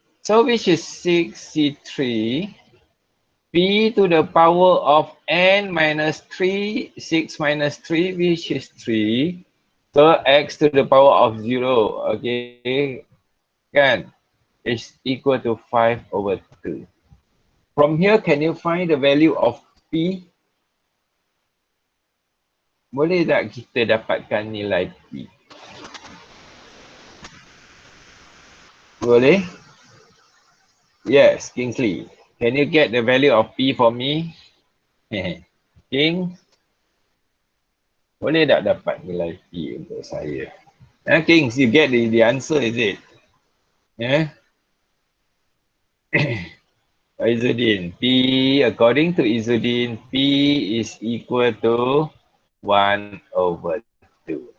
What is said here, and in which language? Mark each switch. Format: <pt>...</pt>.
<en>So, which is 6C3 P to the power of N minus 3, 6 minus 3, which is 3. So, X to the power of 0, okay, kan, is equal to 5 over 2. From here, can you find the value of P?</en> <ms>Boleh tak kita dapatkan nilai P? Boleh?</ms> <en>Yes,</en> <ms>Kingsley.</ms> <en>Can you get the value of P for me? King?</en> <ms>Boleh tak dapat nilai P untuk saya?</ms> <en>Kings, you get the answer, is it? Izzudin. P, according to Izzudin, P is equal to 1 over 2.</en>